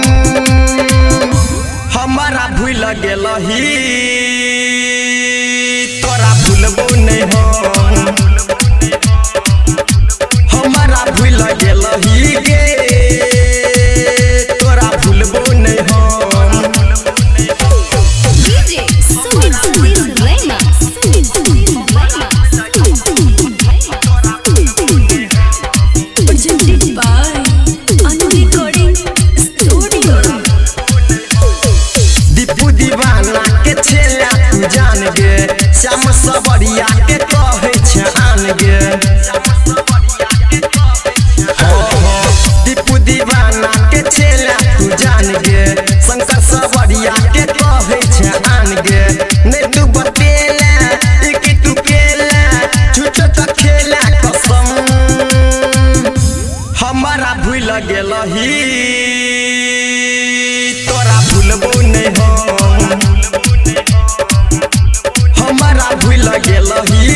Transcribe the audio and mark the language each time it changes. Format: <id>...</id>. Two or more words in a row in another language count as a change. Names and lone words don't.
<mai>हमारा भूल गेलही तोरा भूलबो नहीं हमारा भूल गेलही गे तोरा भूलबो नहीं</mai> <en>DJ sumit satish Deewana presented by Annu Ricording stoodio</en> <mai>दीपू दीवाना के छेला तू जान गे श्याम सवरिया के कहे छै आन गे दीपू दीवाना के छेला तू जान गे शंकर सवरिया के कहे छै आन गे नहीं तू बतेला एक तू केला झूठो तो खेला कसम हमारा भूल गेलही तोरा भूलबो नहीं हमारा भूल गेलही</mai>